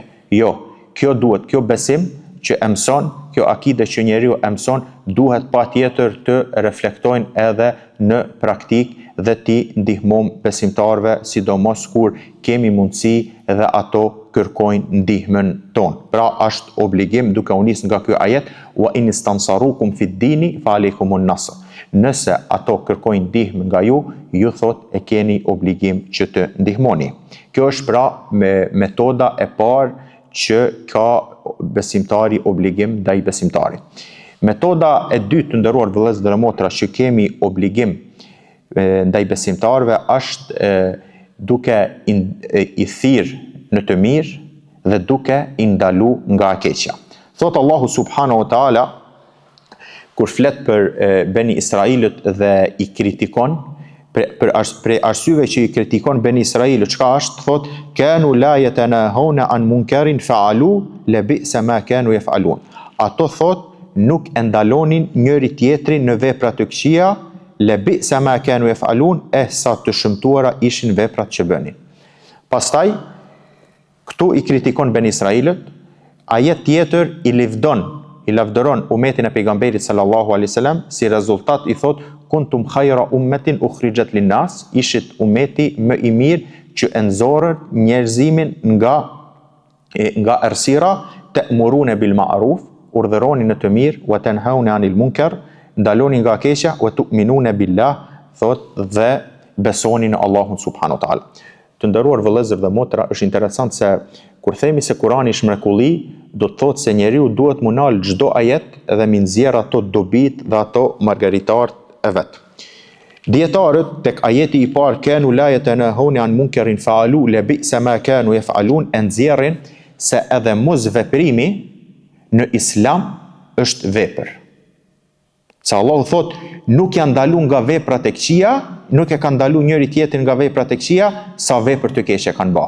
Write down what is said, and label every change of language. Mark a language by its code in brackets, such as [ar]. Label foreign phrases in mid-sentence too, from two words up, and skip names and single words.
[sq] Jo, kjo besim që e mëson, kjo akide që njeriu e mëson, duhet patjetër të reflektojnë edhe në praktik dhe ti ndihmojmë besimtarve, sidomos kur kemi mundësi dhe ato kërkojnë ndihmën tonë. Pra është obligim duke u nis nga ky ajet [ar] وإن استنصروكم في الدين فعليكم النصر. [sq] Nëse ato kërkojnë ndihmë nga ju thot e keni obligim që të ndihmoni. Kjo është pra metoda e parë që ka besimtari obligim ndaj besimtarit. Metoda e dytë, të nderuar vëllezër dhe motra, që kemi obligim ndaj besimtarve është duke i thirrë në të mirë dhe duke i ndalu nga e keqja. Thot Allahu [ar] سبحانه وتعالى [sq] kur flet për Beni Israilët dhe i kritikon për arsyeve që i kritikon Beni Israilët, çka është? [ar] Thot كانوا لا يتناهون عن منكر فعلوه لبئس ما كانوا يفعلون. [sq] Ato thot nuk e ndalonin njëri tjetrin në vepra të këqija, [ar] لبئس ما كانوا يفعلون, [sq] sa të shëmtuara ishin veprat që bënin. Pastaj këtu i kritikon Beni Israilët, ajet tjetër i lavdëron umetin e pejgamberit [ar] صلى الله عليه وسلم, [sq] si rezultat i thot [ar] كنتم خير أمة أخرجت للناس, [sq] ishit umeti më i mirë që e nxorën njerëzimin nga errësira, [ar] تأمرون بالمعروف, [sq] urdhëroni në të mirë, [ar] وتنهون عن المنكر, [sq] ndaloni nga keqja, [ar] وتؤمنون بالله, [sq] thot dhe besoni në Allahun [ar] سبحانه وتعالى. [sq] Të nderuar vëllezër dhe motra, është interesant se kur themi se Kurani është mrekulli, do të thotë se njeriu duhet mu nal çdo ajet dhe mi nxjerr ato dobit dhe ato margaritart e vet. Dietarët tek ajeti I parë [ar] كانوا لا يتناهون عن منكر فعلوه لبئس ما كانوا يفعلون [sq] e nxjerrin se edhe mos veprimi në Islam është vepër. Se Allahu thot nuk janë ndalu nga veprat e këqija, nuk e kanë ndalu njëri tjetrin nga veprat e këqija sa vepër të keqe kanë bë.